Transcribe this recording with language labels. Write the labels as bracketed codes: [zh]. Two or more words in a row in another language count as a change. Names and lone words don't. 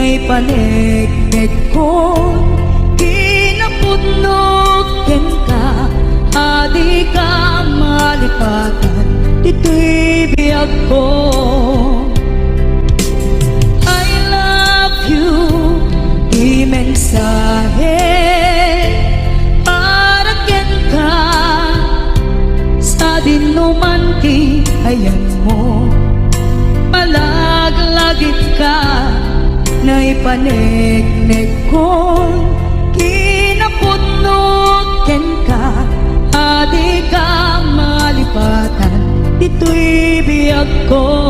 [ilo] panegnek ko kinapudnok ken ka adi ka malipatan dito'y biyag ko. [en] I love you [ilo] di mensahe para ken ka sa dinuman ti ayan mo malaglagit ka na ipanegnek ko kinapudnok ken ka adi ka malipatan dito'y biyag ko.